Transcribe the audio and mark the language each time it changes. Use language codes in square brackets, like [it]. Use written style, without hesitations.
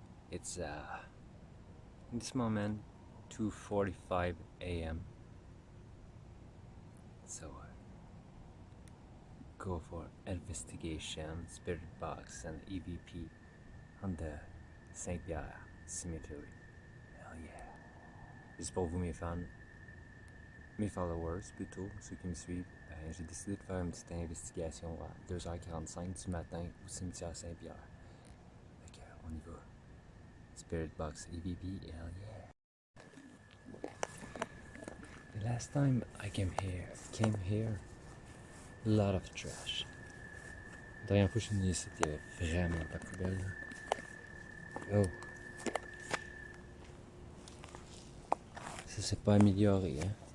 [en] It's in this moment 2:45 a.m. So go for investigation, spirit box, and EVP on the Saint-Pierre Cemetery. Hell yeah! [fr] Juste pour vous mes fans, mes followers plutôt, ceux qui me suivent, j'ai décidé de faire une petite investigation à 2h45 du matin au cimetière Saint-Pierre. Fait que, on y va. Spirit Box EVP, [en] hell yeah. The last time I came here, a lot of trash. [fr] La dernière fois que je suis venu ici, il y avait vraiment pas de poubelle. Oh, ça s'est pas amélioré, hein.